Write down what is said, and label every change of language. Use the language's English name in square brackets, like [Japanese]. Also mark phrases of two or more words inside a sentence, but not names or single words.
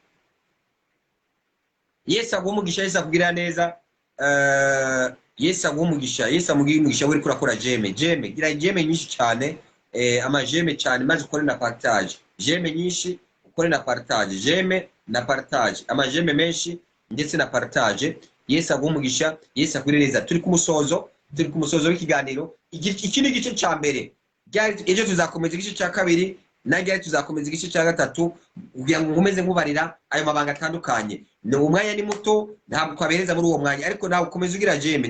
[Rundi] Yesu agumugisha Yesu akugira neza Yesu agumugisha uri kurakora jeme gira jeme nyinshi cyane amajeme cyane maze ukore na partage, jeme nyinshi ukore na partage, jeme na partage, amajeme menshi ndetse na partage. Yesu agumugisha, Yesu akwirereza. Turi ku musozo w'ikiganiro. Iki ni igice cya mbere, ejo tuzakomeza igice cya kabiri, najya tuzakomeza igice cya gatatu kugira ngo nkomeze nkubarira ayo mabanga atandukanye. Ni umwanya ni muto, ntabwo twabereza muri uwo mwanya, ariko nawe ukomeza ugira jeme.